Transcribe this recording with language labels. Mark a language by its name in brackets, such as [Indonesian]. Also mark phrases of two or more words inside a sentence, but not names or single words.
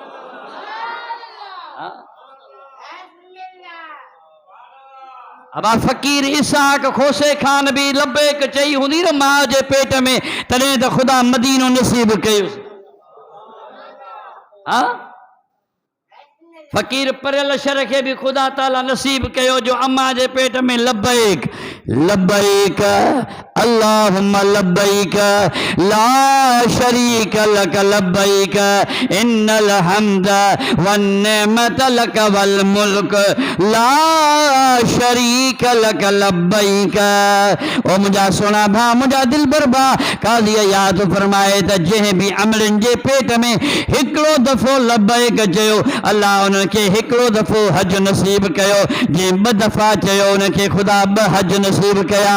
[Sindhi] अबा फ़कीर इसहाक खोसे खान भी लब्बैक चई हूंदी न मां जे पेट में, तॾहिं त ख़ुदा मदीनो नसीब कयुसि। फ़कीर परियल शर खे बि ख़ुदा ताला नसीब कयो जो अम्मा जे पेट में [Arabic] لبيك لبيك اللهم لبيك لا شريك لك لبيك إن الحمد والنعمة لك والملك لا شريك لك لبيك. [Sindhi] ओ मुंहिंजा सोना भाउ, मुंहिंजा दिलबर भाउ, काज़ी यादि फरमाए त जंहिं बि अमलनि जे पेट में हिकिड़ो दफ़ो लब्बैक चयो, अल्लाह उन्हनि खे हिकिड़ो दफ़ो हज नसीब कयो। जंहिं ॿ दफ़ा चयो उनखे ख़ुदा ॿ हज नसीब कया।